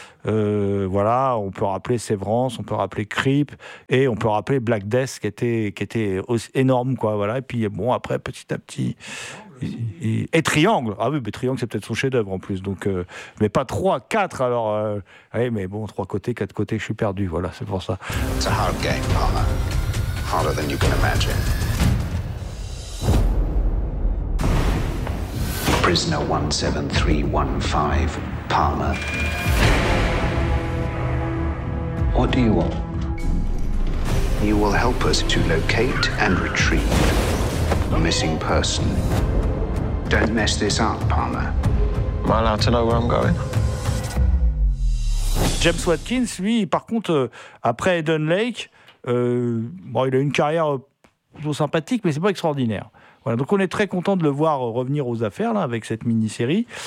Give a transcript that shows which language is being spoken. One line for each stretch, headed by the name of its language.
French: Voilà, on peut rappeler Severance, on peut rappeler Creep, et on peut rappeler Black Death, qui était aussi énorme, quoi. Voilà. Et puis bon, après, petit à petit. Et Triangle. Ah oui, mais Triangle, c'est peut-être son chef-d'œuvre en plus. Donc, mais pas 3, 4. Alors, oui, mais bon, 3 côtés, 4 côtés, je suis perdu. Voilà, c'est pour ça. C'est un
English: hard game, partner. Harder than you can imagine. Prisoner 17315, Palmer. What do you want? You will help us to locate and retrieve a missing person. Don't mess this up, Palmer. Am I allowed to know where I'm going?
French: James Watkins, lui, par contre, après Eden Lake, il a une carrière plutôt sympathique, mais c'est pas extraordinaire. Voilà, donc on est très content de le voir revenir aux affaires là, avec cette mini-série.